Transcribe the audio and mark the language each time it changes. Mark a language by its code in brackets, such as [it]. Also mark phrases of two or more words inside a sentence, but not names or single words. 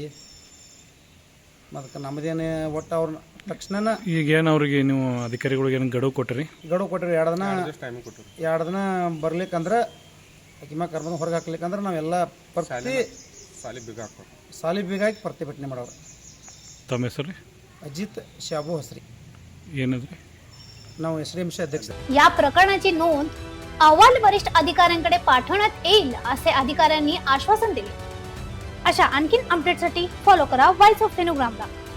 [kn] ಅದಕ್ಕೆ ನಮ್ಮದೇನು ಒಟ್ಟು ಅವ್ರನ್ನ ತಕ್ಷಣ ಈಗ ಏನು ಅವ್ರಿಗೆ ನೀವು ಅಧಿಕಾರಿಗಳಿಗೆ ಏನು ಗಡುವು ಕೊಟ್ಟಿರಿ? ಗಡುವು ಕೊಟ್ಟಿರಿ. 2 ದಿನ ಟೈಮಿಂಗ್ ಕೊಟ್ಟರು. 2 ದಿನ ಬರ್ಲಿಕ್ಕಂದ್ರೆ ಅಕಿಮ ಕರ್ಬಂದು ಹೊರಗೆ ಹಾಕ್ಲಿಕ್ಕಂದ್ರೆ ನಾವೆಲ್ಲ ಸಾಲಿ ಬೀಗ ಹಾಕೋರು. ಸಾಲಿ ಬೀಗ ಹಾಕಿ ಪ್ರತಿಭಟನೆ ಮಾಡೋರು. ತಮ್ಮ ಹೆಸರು अजित शाबू हसरी ಏನಂದ್ರೆ ನಾವು SDMC अध्यक्ष. [mr] या प्रकरणाची नोंद अहवाल वरिष्ठ अधिकाऱ्यांकडे पाठवण्यात येईल असे अधिकाऱ्यांनी आश्वासन दिले. अशा आणखीन अपडेटसाठी फॉलो करा व्हॉइस ऑफ सेनोग्रामला.